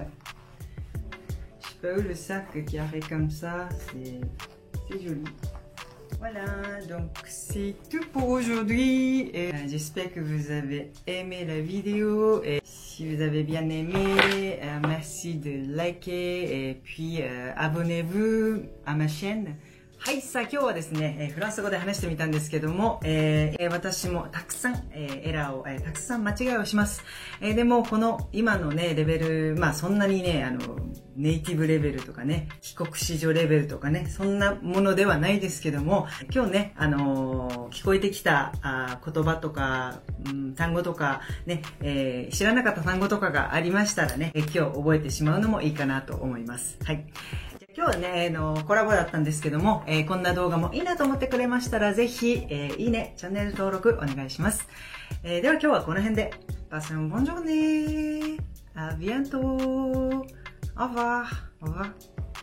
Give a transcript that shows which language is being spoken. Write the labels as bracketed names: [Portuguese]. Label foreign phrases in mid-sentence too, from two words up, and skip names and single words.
[French] Je sais pas où le sac carré comme ça, c'est joli. Voilà, donc c'est tout pour aujourd'hui. J'espère que vous avez aimé la vidéo. Et si vous avez bien aimé, merci de liker et puis abonnez-vous à ma chaîne. [Japanese] はい、さあ今日はですね、フランス語で話してみたんですけども、私もたくさん、エラーを、たくさん間違いをします。でもこの今のね、レベル、まあそんなにね、ネイティブレベルとかね、帰国子女レベルとかね、そんなものではないですけども、今日ね、聞こえてきた言葉とか、単語とかね、知らなかった単語とかがありましたらね、今日覚えてしまうのもいいかなと思います。はい。今日はね、コラボだったんですけども、こんな動画もいいなと思ってくれましたら、ぜひ、いいね、チャンネル登録お願いします。では今日はこの辺で。 [French] Passez une bonne journée. À bientôt. Au revoir. Au revoir.